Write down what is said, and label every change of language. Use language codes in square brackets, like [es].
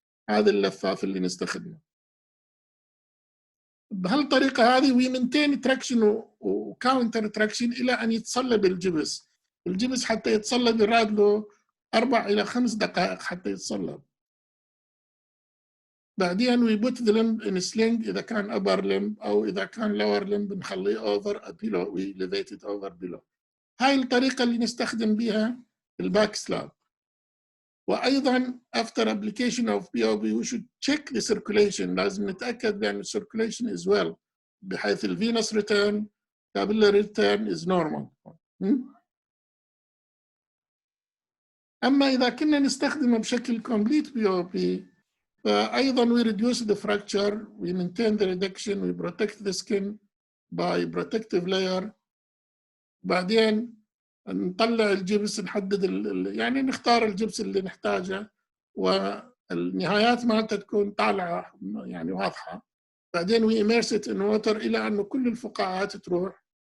[ar] هذا اللفاف اللي نستخدمه. بهالطريقة هذه [en] we maintain traction [ar] و [en] counter traction [ar] إلى أن يتصلب الجبس. الجبس حتى يتصلب يراد له 4 إلى 5 دقائق حتى يتصلب. بعدين [en] we put the limb in sling [ar] إذا كان [en] upper limb [ar] أو إذا كان [en] lower limb [ar] نخليه [en] over below we elevate it over below. [ar] هاي الطريقة اللي نستخدم بها الباك سلاب. وأيضاً [en] after application of POP we should check the circulation. [ar] لازم نتأكد بأن [en] circulation is well [ar] بحيث [en] venous return capillary return is normal. [ar] أما إذا كنا نستخدمه بشكل [en] complete POP [ar] فأيضاً [en] we reduce the fracture, we maintain the reduction, we protect the skin by protective layer. [ar] بعدين نطلع الجبس نحدد يعني نختار الجبس اللي نحتاجه والنهايات مالته تكون طالعة يعني واضحة. بعدين [en] we immerse it in water [ar] إلى أنه كل الفقاعات تروح.